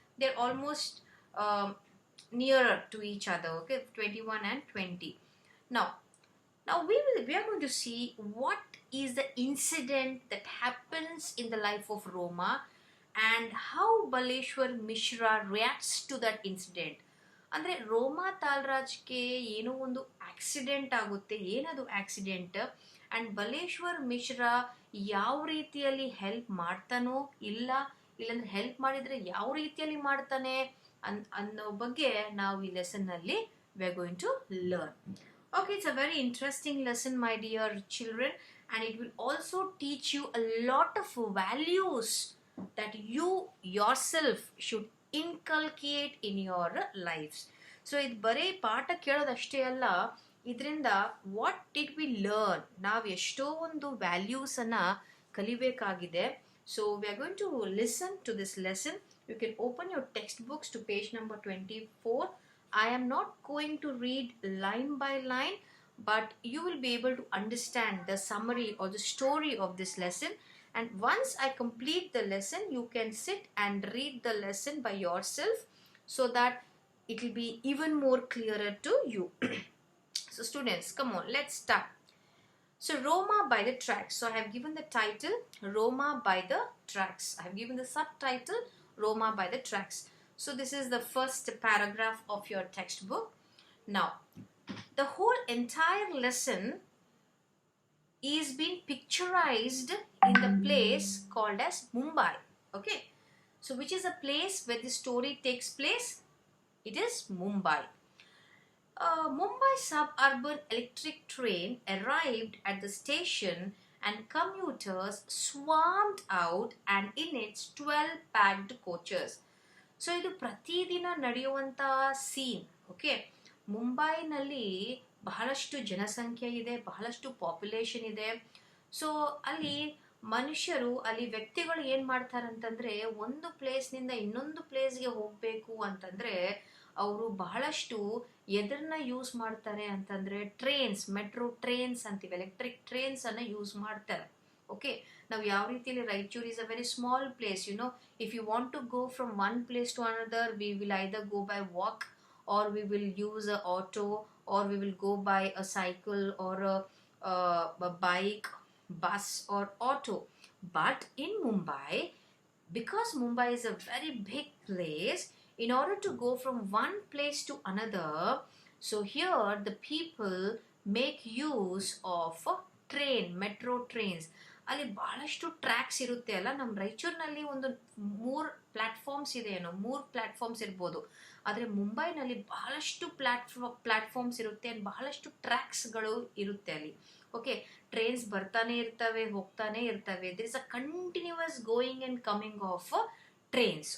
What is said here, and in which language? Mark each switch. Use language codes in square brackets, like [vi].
[en] They're almost nearer to each other, okay, 21 and 20. Now we are going to see what is the incident that happens in the life of Roma and how Baleshwar Mishra reacts to that incident. [kn] ಅಂದರೆ ರೋಮಾ ತಾಲ್ರಾಜ್ಗೆ ಏನೋ ಒಂದು accident ಆಗುತ್ತೆ, ಏನದು accident, and Baleshwar Mishra ಯಾವ ರೀತಿಯಲ್ಲಿ help ಮಾಡ್ತಾನೋ ಇಲ್ಲಾಂದ್ರೆ help ಮಾಡಿದರೆ ಯಾವ ರೀತಿಯಲ್ಲಿ ಮಾಡ್ತಾನೆ ಅನ್ನೋ ಬಗ್ಗೆ ನಾವು ಈ ಲೆಸನ್ನಲ್ಲಿ [en] we are going to learn. Okay, it's a very interesting lesson, my dear children, and it will also teach you a lot of values that you yourself should inculcate in your lives. [kn] So ಇದು ಬರೀ ಪಾಠ ಕೇಳೋದಷ್ಟೇ ಅಲ್ಲ, ಇದರಿಂದ [en] what did we learn, [kn] ನಾವು ಎಷ್ಟೋ ಒಂದು ವ್ಯಾಲ್ಯೂಸನ್ನು ಕಲಿಬೇಕಾಗಿದೆ. [en] So we are going to listen to this lesson. You can open your text books to page number 24. I am not going to read line by line, but you will be able to understand the summary or the story of this lesson. And once I complete the lesson, you can sit and read the lesson by yourself so that it will be even more clearer to you. So students, come on, let's start. So Roma by the tracks. So I have given the title Roma by the tracks. I have given the subtitle Roma by the tracks. So this is the first paragraph of your textbook. Now, the whole entire lesson is being picturized in the place called as Mumbai. Okay, so which is a place where the story takes place? It is Mumbai. Mumbai suburban electric train arrived at the station and commuters swarmed out and in its 12 packed coaches. [kn] So ಇದು ಪ್ರತಿದಿನ ನಡೆಯುವಂಥ scene. Okay, ಮುಂಬೈನಲ್ಲಿ ಬಹಳಷ್ಟು ಜನಸಂಖ್ಯೆ ಇದೆ, ಬಹಳಷ್ಟು population ಇದೆ. So ಅಲ್ಲಿ ಅಲ್ಲಿ ವ್ಯಕ್ತಿಗಳು ಏನು ಮಾಡ್ತಾರೆ ಅಂತಂದರೆ, ಒಂದು ಪ್ಲೇಸ್ನಿಂದ ಇನ್ನೊಂದು ಪ್ಲೇಸ್ಗೆ ಹೋಗಬೇಕು ಅಂತಂದರೆ ಅವರು ಬಹಳಷ್ಟು ಎದರನ್ನ ಯೂಸ್ ಮಾಡ್ತಾರೆ ಅಂತಂದರೆ ಟ್ರೈನ್ಸ್, ಮೆಟ್ರೋ ಟ್ರೈನ್ಸ್ ಅಂತೀವಿ, ಎಲೆಕ್ಟ್ರಿಕ್ ಟ್ರೈನ್ಸನ್ನು ಯೂಸ್ ಮಾಡ್ತಾರೆ. ಓಕೆ, ನಾವು ಯಾವ ರೀತಿಯಲ್ಲಿ, [en] Raichur is a very small place, you know, if you want to go from one place to another, we will either go by walk or we will use a auto or we will go by a cycle or a bike, bus or auto. But in Mumbai, because Mumbai is a very big place, in order to go from one place to another, so here the people make use of train, metro trains. [kn] ಅಲ್ಲಿ ಬಹಳಷ್ಟು tax ಇರುತ್ತೆ ಅಲ್ಲ. ನಮ್ಮ ರಾಯಚೂರಿನಲ್ಲಿ ಒಂದು 3 platforms ಇದೆ, ಏನೋ 3 platforms ಇರ್ಬೋದು. ಆದರೆ ಮುಂಬೈನಲ್ಲಿ ಬಹಳಷ್ಟು ಪ್ಲ್ಯಾಟ್ಫಾರ್ಮ್ಸ್ ಇರುತ್ತೆ, ಬಹಳಷ್ಟು ಟ್ರ್ಯಾಕ್ಸ್ಗಳು ಇರುತ್ತೆ ಅಲ್ಲಿ. ಓಕೆ, ಟ್ರೈನ್ಸ್ ಬರ್ತಾನೆ ಇರ್ತವೆ, ಹೋಗ್ತಾನೆ ಇರ್ತವೆ. [en] There is a continuous going and coming of trains.